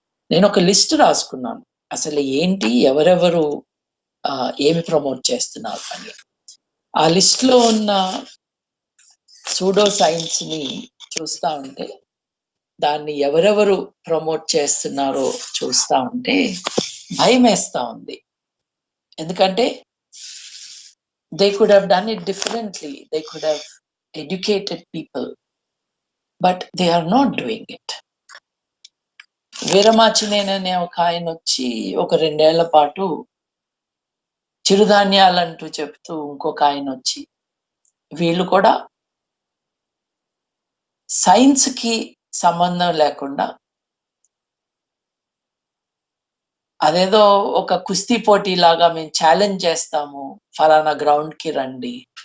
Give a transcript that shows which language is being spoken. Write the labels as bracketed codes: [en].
[te] నేను ఒక లిస్ట్ రాసుకున్నాను. అసలు ఏంటి, ఎవరెవరు ఏమి ప్రమోట్ చేస్తున్నారు అని. ఆ లిస్ట్‌లో ఉన్న సూడో సైన్స్‌ని చూస్తా ఉంటే, దాన్ని ఎవరెవరు ప్రమోట్ చేస్తున్నారో చూస్తా ఉంటే భయమేస్తా ఉంది. ఎందుకంటే [en] they could have done it differently. They could have educated people, but they are not doing it. [te] Veeramachaneni అనే ఒక ఆయన వచ్చి ఒక 2 ఏళ్ల పాటు చిరుధాన్యాలంటూ చెప్తూ ఇంకొక ఆయన వచ్చి వీళ్ళు కూడా సైన్స్‌కి సంబంధం లేకుండా అదేదో ఒక కుస్తీ పోటీలాగా మేము ఛాలెంజ్ చేస్తాము, ఫలానా గ్రౌండ్‌కి రండి.